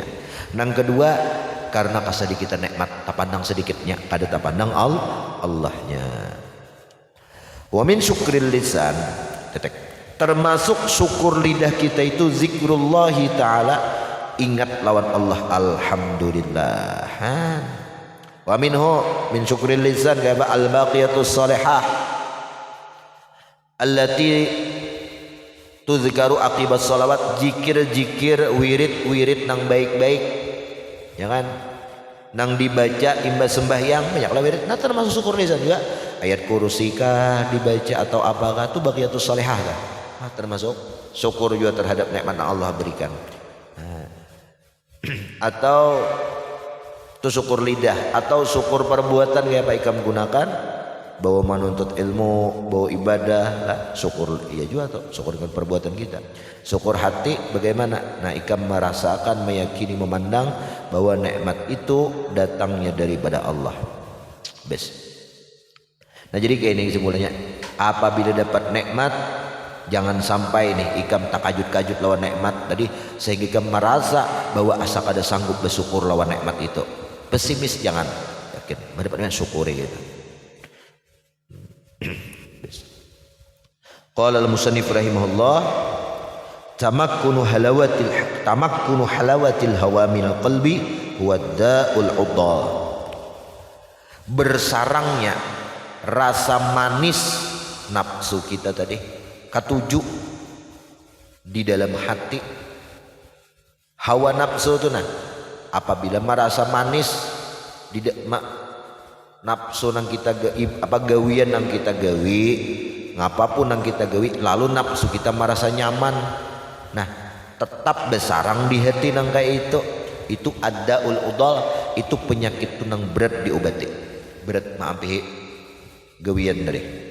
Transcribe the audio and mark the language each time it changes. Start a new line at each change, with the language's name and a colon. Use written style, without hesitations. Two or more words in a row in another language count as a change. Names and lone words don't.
Banjar: Nang kedua karena kasedikitan nikmat, tak pandang sedikitnya, kada tak pandang Allahnya.
Arabic: ومن شكر اللسان,
Banjar: termasuk syukur lidah kita itu
Arabic: ذكر الله تعالى,
Banjar: ingat lawan Allah, alhamdulillah.
Arabic: ومنه من شكر اللسان
Banjar: kaya
Arabic: الباقيات الصالحة التي تذكر عقب الصلوات,
Banjar: zikir-zikir wirid nang baik-baik, ya kan, nang dibaca imbas sembahyang banyaklah wirid. Nah termasuk syukur lisan juga, ayat kursi kah dibaca atau apakah itu
Arabic: الباقيات الصالحة
Banjar: kah? Nah, termasuk syukur juga terhadap nikmat yang Allah berikan. Nah. Atau itu syukur lidah, atau syukur perbuatan kayak apa ikam gunakan, bawa menuntut ilmu, bawa ibadah lah, syukur iya juga tuh, syukur dengan perbuatan kita. Syukur hati bagaimana? Nah ikam merasakan, meyakini, memandang bahwa nikmat itu datangnya daripada Allah. Best. Nah jadi kayak ini kesimpulannya, apabila dapat nikmat jangan sampai nih ikam takajut-kajut lawan nikmat tadi sehingga ikam merasa bahwa asa kada sanggup bersyukur lawan nikmat itu. Pesimis jangan, yakin mendapatkan syukuri gitu.
Arabic: قال المصنف رحمه الله، تمكن حلاوة الهوى من القلب هو داء العضال.
Banjar: Bersarangnya rasa manis nafsu kita tadi, ketujuh di dalam hati. Hawa nafsu itu nah, apabila merasa manis di nafsu nang kita gawian nang kita gawi, ngapapun nang kita gawi, lalu nafsu kita merasa nyaman, nah tetap besarang di hati nang kayak itu ada udal, itu penyakit tu nang berat diobati, berat maafi gawian dari.